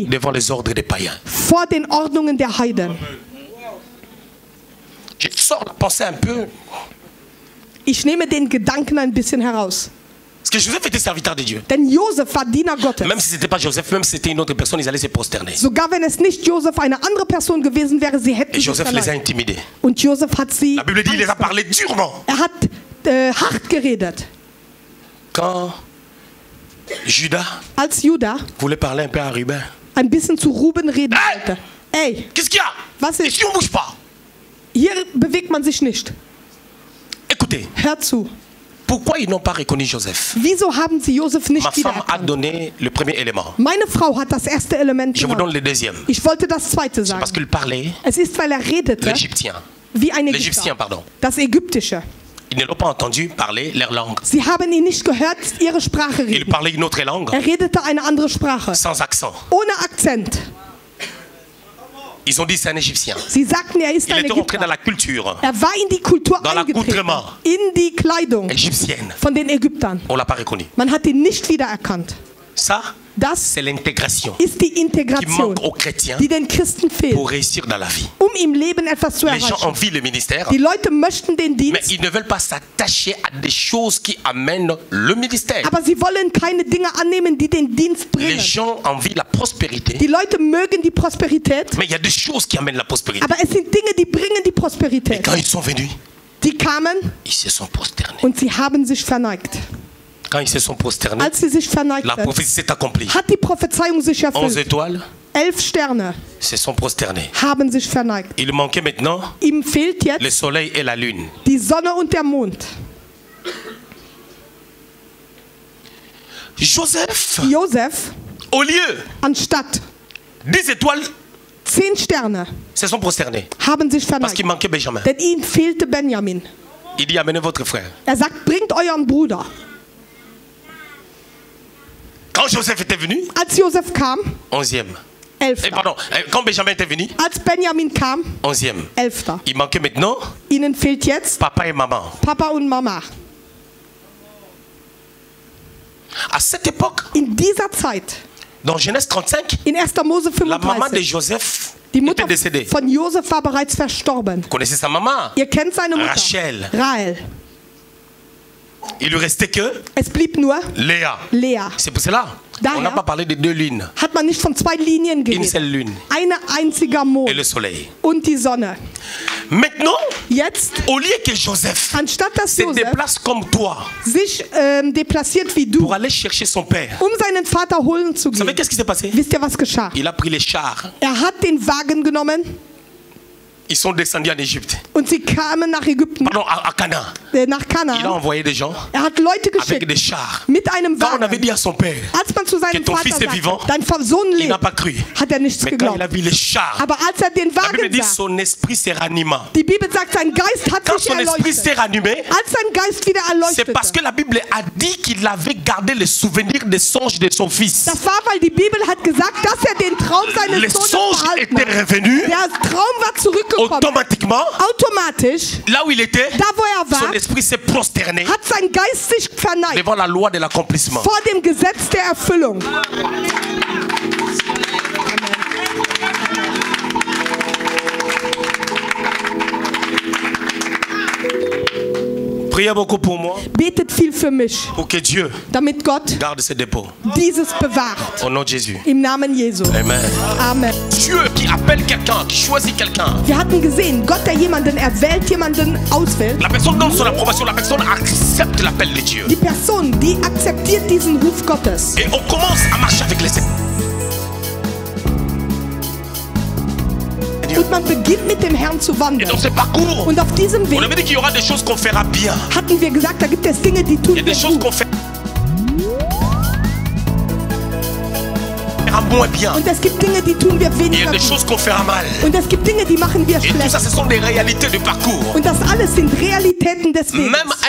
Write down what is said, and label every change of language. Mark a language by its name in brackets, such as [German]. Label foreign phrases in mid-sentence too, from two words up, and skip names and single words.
[French] devant les ordres des païens. [German] vor den Ordnungen der Heiden. [French] Je sors de penser un peu. [German] Ich nehme den Gedanken ein bisschen heraus. [French] Parce que Joseph était serviteur de Dieu. [German] Denn Josef war Diener Gottes. [French] Même si ce n'était pas Joseph, même si c'était une autre personne, ils allaient se prosterner. [German] Sogar wenn es nicht Josef eine andere Person gewesen wäre, sie hätten [French] Et [German] sich [French] Joseph les a [German] verneigt. [French] intimidés. [German] Und Josef hat sie, [French] La Bible dit qu'il les a parlé durement. [German] er hat hart geredet. [French] Quand Judas [German] Als Judah [French] voulait parler un peu à Ruben. [German] ein bisschen zu Ruben reden [French] Hey! [German] wollte. Ey, [French] Qu'est-ce qu'il y a? [German] was ist? [French] Ici, on ne bouge pas. [German] Hier bewegt man sich nicht. [French] Écoutez, [German] Hör zu. [French] pourquoi ils n'ont pas reconnu Joseph? [German] Wieso haben sie Josef [French] Ma [German] nicht [French] femme a [German] wiedererkannt? [French] donné le premier élément. [German] Meine Frau hat das erste Element [French] Je vous donne [German] genannt. [French] le deuxième. [German] Ich wollte das zweite [French] Parce [German] sagen. [French] qu'il parlait [German] Es ist, weil er redete [French] l'Égyptien. [German] wie ein [French] L'Égyptien, [German] Ägypter. [French] pardon. [German] Das Ägyptische. [French] Ils ne l'ont pas entendu parler leur langue. [German] Sie haben ihn nicht gehört, ihre Sprache [French] Il [German] reden. [French] parlait une autre langue, [German] Redete eine andere Sprache, [French] sans accent. [German] ohne Akzent. [French] Ils ont dit c'est un Égyptien. [German] Sie sagten, ist [French] Il [German] ein [French] était rentré [German] Ägypter. [French] dans la culture [German] War in die Kultur [French] Dans [German] eingetreten, [French] l'accoutrement. [German] in die Kleidung [French] égyptienne. [German] von den Ägyptern. [French] On ne l'a pas reconnu. [German] Man hat ihn nicht wiedererkannt. [French] Ça, [German] Das [French] c'est l'intégration [German] ist die [French] qui [German] Integration, [French] manque aux chrétiens [German] die den Christen fehlt, [French] pour réussir dans la vie. [German] im Leben etwas zu [French] Les gens [German] erreichen. [French] envient le ministère, [German] Die Leute möchten den [French] mais [German] Dienst, [French] ils ne veulent pas s'attacher à des choses qui amènent le ministère. [German] aber sie wollen keine Dinge annehmen, die den Dienst [French] Les [German] bringen. [French] gens envient la prospérité, [German] Die Leute mögen die Prosperität, [French] mais il y a des choses qui amènent la prospérité. [German] aber es sind Dinge, die bringen die [French] Et [German] Prosperität. [French] quand ils sont venus, [German] Die kamen [French] ils se sont prosternés. [German] und sie haben sich verneigt. [French] Quand ils se sont prosternés, [German] Als sie sich [French] la [German] verneigten, [French] prophétie s'est accomplie. [German] hat die Prophezeiung sich 11 erfüllt. [French] étoiles [German] 11 Sterne [French] se sont prosternés. [German] haben sich verneigt. [French] Il manquait maintenant [German] Ihm fehlt [French] le [German] jetzt [French] soleil et la lune. [German] die Sonne und der Mond. [French] Joseph, [German] Josef, [French] au lieu [German] anstatt [French] 10 étoiles, [German] 10 Sterne, [French] se sont prosternés. [German] haben sich [French] Parce qu'il [German] verneigt. [French] manquait Benjamin. [German] Denn ihm fehlte Benjamin. [French] Il dit amenez votre frère. [German] Er sagt, bringt euren Bruder. [French] Quand Joseph était venu, [German] Als Josef kam, [French] 11e. [German] 11. [French] Pardon, quand Benjamin était venu, [German] Als Benjamin kam, [French] 11e. [German] 11. [French] Il manquait maintenant [German] Ihnen fehlt jetzt [French] papa et maman. [German] Papa und Mama. [French] À cette époque, [German] In dieser Zeit, [French] dans Genèse 35, [German] in 1. Mose [French] la maman de [German] 35, [French] Joseph [German] die [French] était [German] Mutter [French] décédée. [German] von Josef war bereits verstorben. [French] Vous connaissez sa maman, [German] Ihr kennt seine Mutter. [French] Rachel. [German] Rahel. [French] Il lui restait que [German] Es blieb nur [French] Léa. [German] Lea. [French] C'est pour cela. [German] Daher [French] On n'a pas parlé de 2 lunes. [German] Hat man nicht von 2 Linien [French] Une [German] geredet. [French] seule lune [German] Eine einziger [French] et [German] Mond [French] le soleil. [German] und die Sonne. [French] Maintenant, [German] Jetzt, [French] au lieu que Joseph [German] anstatt dass [French] se [German] Josef [French] déplace comme toi [German] sich déplaciert wie du, [French] pour aller chercher son père, [German] seinen Vater holen zu [French] vous savez [German] gehen, [French] qu'est-ce qui s'est passé? [German] wisst ihr, was geschah? [French] Il a pris les chars. [German] Er hat den Wagen genommen [French] Ils sont descendus en Égypte. [German] und sie kamen nach Ägypten, [French] Pardon, à Canaan. [German] nach [French] Il a [German] Kanaan. [French] envoyé des gens [German] Er hat Leute [French] avec des [German] geschickt [French] chars. [German] mit einem [French] Quand on avait [German] Wagen. [French] dit à son père, [German] Als man zu seinem [French] ton [German] Vater [French] fils est vivant, [German] sagte, dein Sohn [French] il n'a pas [German] lebt, [French] cru. [German] hat er nichts [French] Mais quand il a [German] geglaubt. [French] vu les chars, [German] Aber als er den [French] la Bible [German] Wagen [French] dit [German] sah, [French] son esprit s'est ranima. [German] die Bibel sagt, sein Geist hat [French] Quand [German] sich [French] son esprit s'est [German] erleuchtet. [French] ranimé, [German] Als sein Geist wieder [French] c'est parce que [German] erleuchtete. [French] la Bible a dit qu'il avait gardé le souvenir des songes de son fils. [German] Das war, weil die Bibel hat gesagt, dass er den Traum seines [French] Les [German] Sohnes [French] songes [German] behalten [French] étaient [German] hat. [French] revenus [German] Der Traum war zurückgekommen. [French] automatiquement. [German] Automatisch, [French] Là où il était, [German] da wo er [French] son [German] war, [French] esprit s'est prosterné [German] hat sein Geist sich verneigt [French] devant la loi de l'accomplissement. [German] vor dem Gesetz der Erfüllung. [French] Priez beaucoup pour moi, [German] Betet viel für mich, [French] pour que Dieu [German] damit Gott [French] garde ses dépôts. [German] dieses bewahrt. [French] Au nom de Jésus. [German] Im Namen Jesu. [French] Amen. [German] Amen. [French] Dieu qui appelle quelqu'un, qui choisit quelqu'un. [German] Wir hatten gesehen, Gott, der jemanden erwählt, jemanden auswählt. [French] La personne donne son approbation, la personne accepte l'appel de Dieu. [German] Die Person, die akzeptiert diesen Ruf Gottes. [French] Et on commence à marcher avec les [German] Und man beginnt mit dem Herrn zu [French] Et [German] wandeln. [French] dans ce parcours, [German] Und auf diesem [French] on [German] Weg [French] avait dit qu'il y aura des choses qu'on fera bien. [German] hatten wir gesagt, da gibt es Dinge, die tun [French] Il y a [German] wir [French] des choses [German] gut. [French] qu'on fera moins bien. [German] Und es gibt Dinge, die tun wir [French] Il y [German] weniger [French] a des [German] gut. [French] choses qu'on fera mal. [German] Und es gibt Dinge, die machen wir [French] Et tout ça, [German] schlecht. [French] ce sont des réalités du parcours. [German] Und das alles sind Realitäten des Weges. [French] Même un